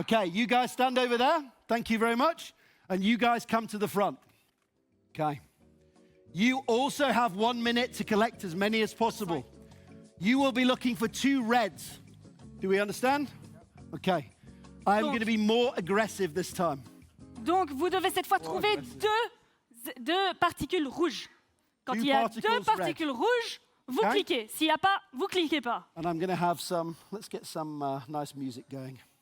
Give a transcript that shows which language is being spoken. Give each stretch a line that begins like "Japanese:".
English: Okay, you guys stand over there. Thank you very much. And you guys come to the front. Okay. You also have 1 minute to collect as many as possible. You will be looking for 2 reds. Do we understand? Okay. I'm going to be more aggressive this time.
French: Donc, vous devez cette fois trouver deux particules rouges. Quand il y a 2 particules rouges, vous cliquez. S'il n'y a pas, vous cliquez pas.
English: And I'm going to have some, let's get some nice music going.